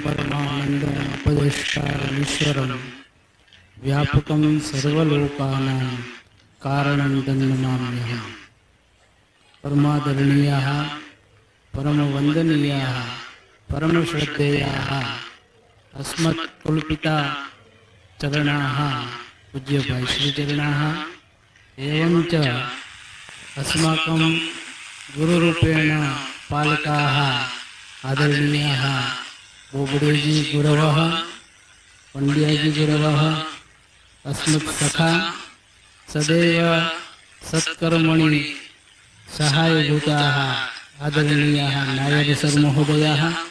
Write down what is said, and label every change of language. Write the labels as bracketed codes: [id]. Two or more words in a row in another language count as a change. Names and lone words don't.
[sa] परमानंदपदेष्टामीश्वरम व्यापकम सर्वलोकानां कारणं तन्नमाम्यहं. परमादरणीयाः परमवंदनीयाः परमश्रद्धेयाः अस्मत्कुलपिता चरणाः पूज्यभाई श्रीचरणाः एवं च अस्माकं गुरुरूपेण पालकाः आदरणीयाः बोबडेजी गुरवः, पंड्याजी गुरवः, अस्मत्सखा सदैव सत्कर्मणि सहायभूताः आदरणीयाः नायक सर महोदयाः.